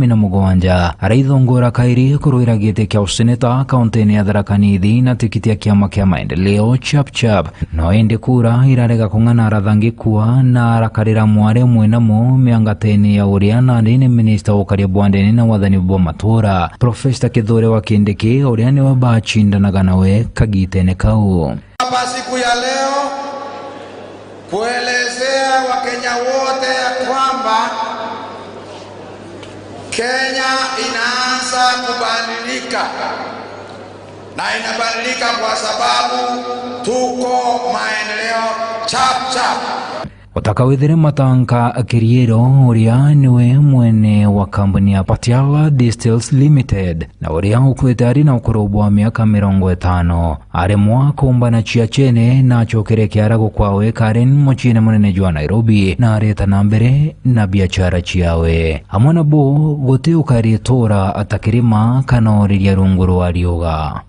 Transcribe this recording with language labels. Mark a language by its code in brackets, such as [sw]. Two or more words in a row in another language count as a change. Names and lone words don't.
[mer] 17 araithongora kairi kuruira gite kia useneta kaunti ya Tharaka Nithi na tikiti ya kiama kia maendeleo chap no ende kura irarega kung'ana arathangikua na arakarira mware mwenamo miangateni ya uriana ndine minister ukaria bwandeni na wathani bwa matura Professor Kithure wa Kindiki uriani wa bachindanaga nawe kagitene kau. [sw] Hapa siku ya leo kuelezea Wakenya wote ya kwamba Kenya inaanza kubadilika na inabadilika kwa sababu tuko maendeleo chap. [mer] Utakawithere Matanka Kiriero uria niwe mwene wa kampuni ya Patiala Distils Limited na uria ukwetari na ukurubwa miaka 50 aremwa kumbana chia chene na chokere kiara gukwawe Karen muchine munene jwa Nairobi na areta nambere na biachara chiawe amwana bo gote ukari tora atakirima kana oriria runguru arioga